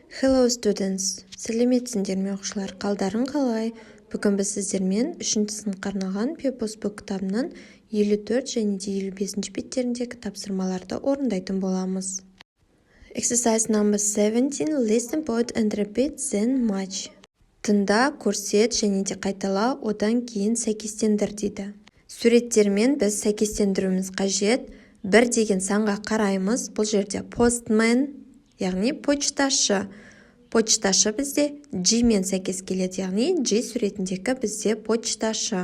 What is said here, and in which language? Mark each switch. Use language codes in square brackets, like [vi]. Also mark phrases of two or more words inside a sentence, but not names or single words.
[en] Hello students, [kk] сәлеметсіңдер ме оқушылар, қалдарың қалай? Бүгін біз сіздермен 3-ші сыныпқа арналған Pupils Book кітабының 54 және де 55 беттеріндегі тапсырмаларды орындайтын боламыз. [en] Exercise number 17, listen, point and repeat, then match. [kk] Тыңда, көрсет және де қайтала, одан кейін сәйкестендір дейді. Суреттермен біз сәйкестендіруіміз қажет. 1 деген санға қараймыз. Бұл жерде postman, яғни почташы. Почташы бізде G мен сәйкес келеді, яғни G суретіндегі бізде почташы.